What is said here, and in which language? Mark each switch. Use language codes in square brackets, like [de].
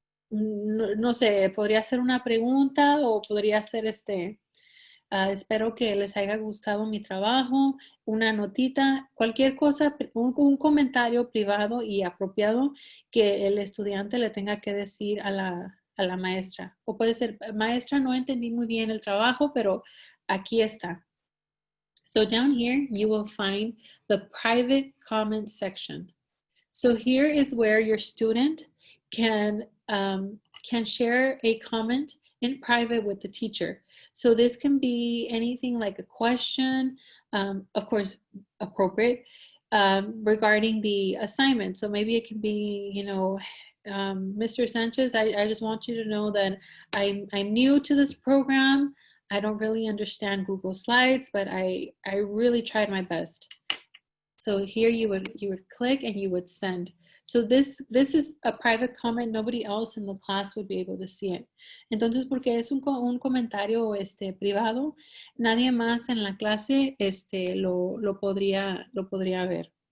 [es] No sé, podría ser una pregunta o podría ser espero que les haya gustado mi trabajo, una notita, cualquier cosa, un comentario privado y apropiado que el estudiante le tenga que decir a la maestra. O puede ser, maestra, no entendí muy bien el trabajo, pero aquí está. [en] So down here, you will find the private comment section. So here is where your student can share a comment in private with the teacher. So this can be anything like a question, of course, appropriate, regarding the assignment. So maybe it can be, you know, Mr. Sanchez, I just want you to know that I'm new to this program. I don't really understand Google Slides, but I really tried my best. So here you would click and you would send. So this is a private comment. Nobody else in the class would be able to see it. [es] Entonces, porque es un comentario privado, nadie más en la clase lo podría ver.